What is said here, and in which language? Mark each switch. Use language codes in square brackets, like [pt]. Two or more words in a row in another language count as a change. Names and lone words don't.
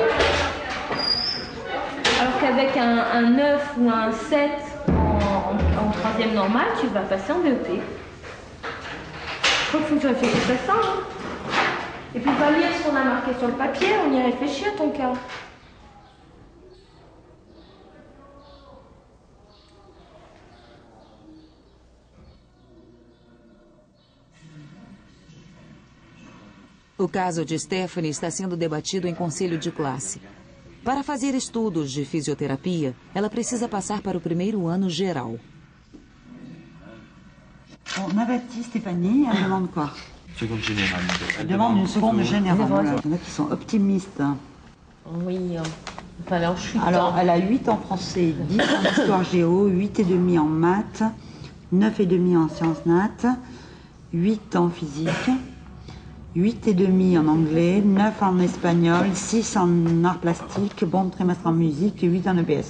[fr] Alors qu'avec un 9 ou un 7 en 3e normal, tu vas passer en BEP. Je crois qu'il faut que tu réfléchisses à ça. Hein. Et puis va lire ce qu'on a marqué sur le papier, on y réfléchit à ton cas. [pt] O caso de Stephanie está sendo debatido em conselho de classe. Para fazer estudos de fisioterapia, ela precisa passar para o 1º ano geral. [fr] On avertit Stéphanie, elle demande quoi? Seconde générale. Elle demande une seconde générale. Voilà. Il y en a qui sont optimistes. Oui, enfin là, je suis. Alors, elle a 8 en français, 10 en histoire géo, 8,5 en maths, 9,5 en sciences nat, 8 en physique, 8,5 en anglais, 9 en espagnol, 6 en arts plastiques, bon trimestre en musique et 8 en EPS.